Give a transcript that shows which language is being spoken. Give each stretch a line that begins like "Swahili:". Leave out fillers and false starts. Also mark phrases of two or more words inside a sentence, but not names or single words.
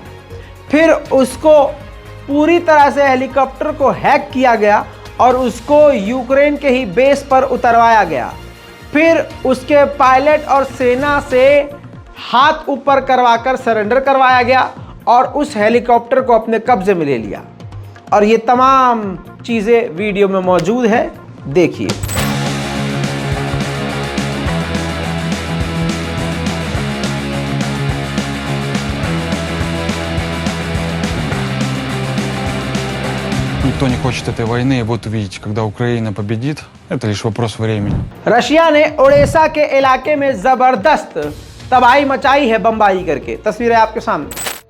Hindi: फिर उसको पूरी तरह से हेलीकॉप्टर को हैक किया गया और उसको यूक्रेन के ही बेस पर उतरवाया गया। फिर उसके पायलट और सेना से हाथ ऊपर करवाकर सरेंडर करवाया गया और उस हेलीकॉप्टर को अपने कब्जे में ले लिया। और ये तमाम चीज़ें वीडियो में मौजूद है, देखिए।
Russian: Никто не хочет этой войны, и вот увидите, когда Украина победит, это лишь вопрос времени.
Hindi: रशिया ने ओडेसा के इलाके में जबरदस्त तबाही मचाई है बमबारी करके। तस्वीरें आपके सामने।